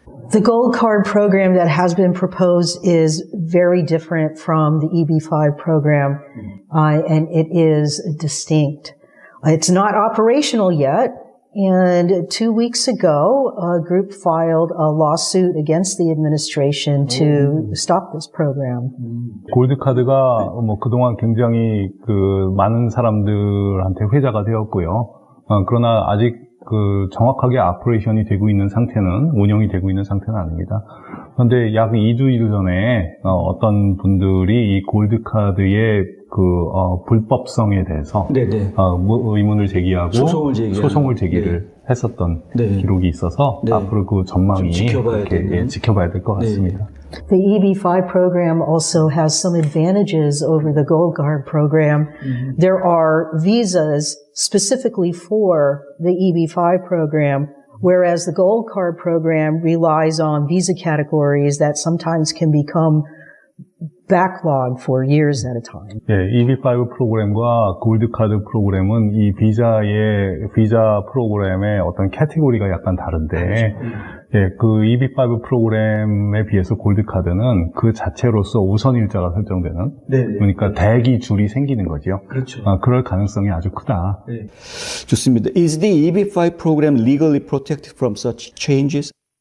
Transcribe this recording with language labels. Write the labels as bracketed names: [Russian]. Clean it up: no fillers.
[English] The gold card program that has been proposed is very different from the EB-5 program, and it is distinct. It's not operational yet. And 2 weeks ago, a group filed a lawsuit against the administration to stop this program. [Korean] 골드 카드가 뭐 그동안 굉장히 많은 사람들한테 회자가 되었고요. 그러나 아직 정확하게 오퍼레이션이 되고 있는 상태는, 운영이 되고 있는 상태는 아닙니다. 그런데 약 2주 전에 어떤 분들이 이 골드 카드의 불법성에 대해서 의문을 제기하고 소송을 제기를 했었던 기록이 있어서 앞으로 그 전망이 지켜봐야 될 것 같습니다. [English] The EB-5 program also has some advantages over the Gold Card program. There are visas specifically for the EB-5 program, whereas the Gold Card program relies on visa categories that sometimes can become backlog for years at a time. [Korean] EB-5 프로그램과 골드카드 프로그램은 이 비자 프로그램의 어떤 카테고리가 약간 다른데, 그 EB-5 프로그램에 비해서 골드카드는 그 자체로서 우선 일자가 설정되는, 그러니까 대기 줄이 생기는 거죠. 그렇죠. 그럴 가능성이 아주 크다. 좋습니다. [English] Is the EB-5 program legally protected from such changes?